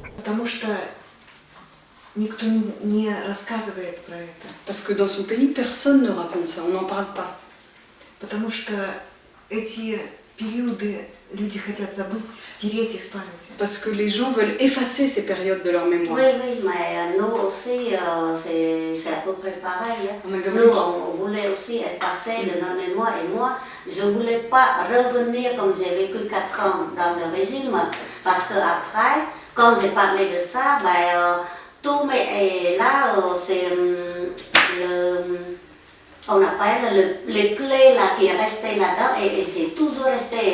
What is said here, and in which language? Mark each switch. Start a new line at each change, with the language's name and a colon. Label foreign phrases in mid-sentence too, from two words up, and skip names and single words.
Russian: Потому что никто не рассказывает про это.
French: Parce que dans son pays, personne ne raconte ça, on n'en parle pas.
Russian: Потому что эти периоды люди хотят забыть, стереть из памяти.
French: Parce que les gens veulent effacer ces périodes de leur mémoire. Oui, mais nous aussi, c'est à peu près pareil. Nous, on voulait aussi effacer de notre mémoire. Et moi, je ne voulais pas revenir comme j'ai vécu 4 ans dans le régime. Parce qu'après, quand j'ai parlé de ça, tout mais là, c'est on appelle les clés là, qui est resté là-dedans et c'est toujours resté.